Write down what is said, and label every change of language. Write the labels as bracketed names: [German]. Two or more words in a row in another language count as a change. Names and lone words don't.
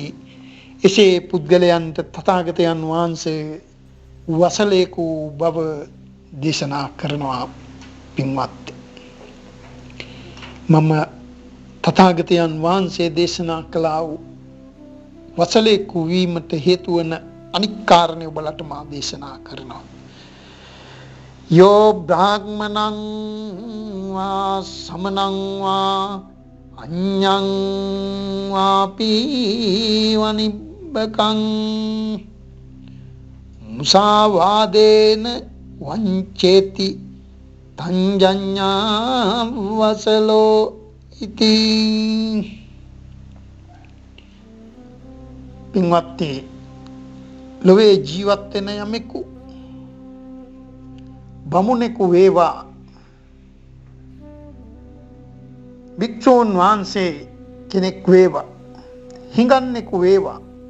[Sinhala] එසේ පුද්ගලයන්ට තථාගතයන් වහන්සේ වසලේකු බව දේශනා කරනවා. පින්වත්, මම තථාගතයන් වහන්සේ දේශනා කළා වූ වසලේකු වීමට හේතු වන අනික් කාරණේ ඔබලට මා දේශනා කරනවා. [Pali] යෝ බ්‍රාහ්මණං වා සමනං වා අඤ්ඤං වාපි වනිබ්බකං මුසාවාදේන වංචේති තංජඤ්ඤා වසලෝ ඉති. [Sinhala] පින්වත්නි, ලොවේ ජීවත් වෙන යමෙකු බමුණෙකු වේවා, භික්ෂූන් වහන්සේ කෙනෙක් වේවා, හිඟන්නෙකු වේවා,